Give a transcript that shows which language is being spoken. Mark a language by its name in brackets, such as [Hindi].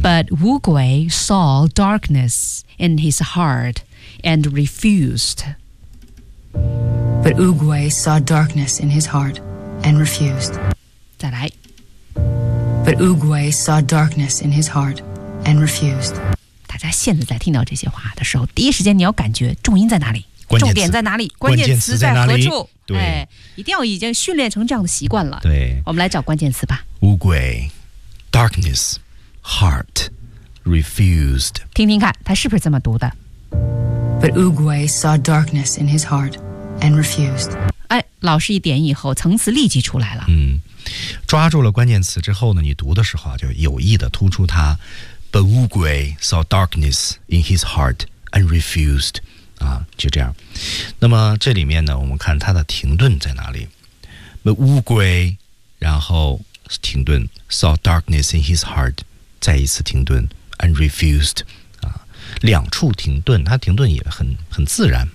[English] But 乌龟 saw darkness in his heart and refused. But 乌龟 saw darkness in his heart and refused. [Chinese] 再来。 [English] But 乌龟 saw darkness in his heart and refused. [Chinese] 他家现在在听到这些话的时候，第一时间你要感觉重音在哪里，重点在哪里，关键词在何处，对、哎、一定要已经训练成这样的习惯了。对，我们来找关键词吧。 [English] 乌龟 Darkness Heart Refused， [Chinese] 听听看他是不是这么读的。 [English] But Oogway saw darkness in his heart and refused. [Chinese] 哎，老师一点以后，层次立即出来了。嗯，抓住了关键词之后呢，你读的时候就有意的突出它。 [English] But Oogway saw darkness in his heart and refused. [Chinese] 啊，就这样。那么这里面呢，我们看它的停顿在哪里。 [English] But Oogway， [Chinese] 然后停顿 [English] ，saw darkness in his heart， [Chinese] 再一次停顿 [English] ，and refused。 [Chinese] 两处停顿，它停顿也很自然。